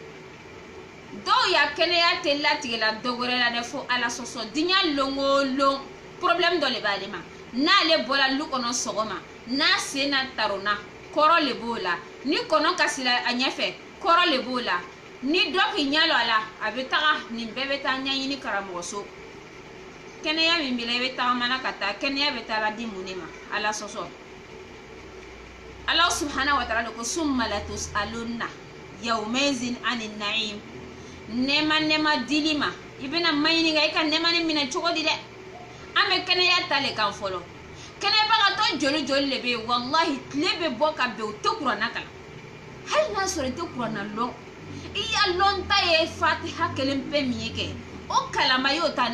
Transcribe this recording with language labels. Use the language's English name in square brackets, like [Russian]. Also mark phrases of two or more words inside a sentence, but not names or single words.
[Bambara] dɔw ya kɛnɛya tɛ latigɛ la dɔ wɛrɛ la dɛ fo ala sɔsɔ diɲɛ lon o lon problème dɔ le b'ale ma n'ale bɔra lu kɔnɔ sɔgɔma n'a sen na taronna kɔrɔ le b'o la ni kɔnɔ kasira a ɲɛfɛ kɔrɔ le b'o la ni dɔ k'i ɲɛ lɔ a la a bɛ taga nin bɛɛ bɛ taa ɲɛɲini karamɔgɔ so kɛnɛya min b'i la i bɛ tagamana ka taa kɛnɛya bɛ taa la di mun de ma ala sɔsɔ ala [Arabic] سبحانه وتعالى [Bambara] ko [Arabic] ثم لتسألن يومئذ عن النعيم [Bambara] nɛɛma dili ma i bɛna ma ɲininka i ka nɛɛma ni minɛ cogo di dɛ an bɛ kɛnɛya ta le kan fɔlɔ kɛnɛyabagatɔ joli joli le bɛ yen wallahi tile bɛ bɔ ka bɛn u tɛ kuranna kalan hali n'a sɔrɔ i tɛ kuranna lɔn i ya lɔn ta ye fatiha kelen pe min ye kɛ o kalama y'o ta ni